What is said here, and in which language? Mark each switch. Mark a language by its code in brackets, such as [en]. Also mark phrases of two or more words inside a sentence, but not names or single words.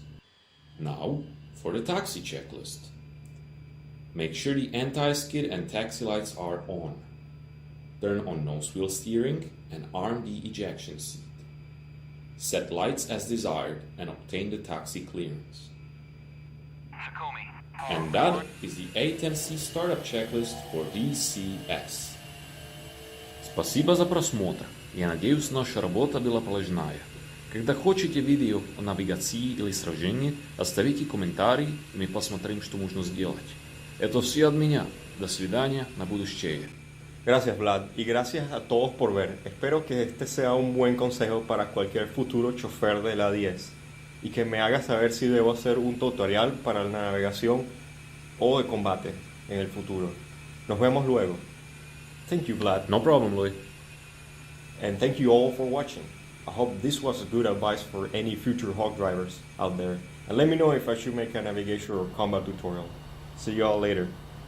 [en] Now, for the taxi checklist. Make sure the anti-skid and taxi lights are on. Turn on nose wheel steering and arm the ejection seat. Set lights as desired and obtain the taxi clearance. And that is the A-10C startup checklist for DCS. [ru] Спасибо за просмотр. Я надеюсь, наша работа была полезная. Когда хотите видео о навигации или сражении, оставите комментарий, и мы посмотрим, что можно сделать. Это все от меня. До свидания, на будущее. [es] Gracias Vlad y gracias a todos por ver. Espero que este sea un buen consejo para cualquier futuro chofer de la 10 y que me haga saber si debo hacer un tutorial para la navegación o de combate en el futuro. Nos vemos luego. [en] Thank you, Vlad. No problem, Louis. And thank you all for watching. I hope this was a good advice for any future hog drivers out there. And let me know if I should make a navigation or combat tutorial. See you all later.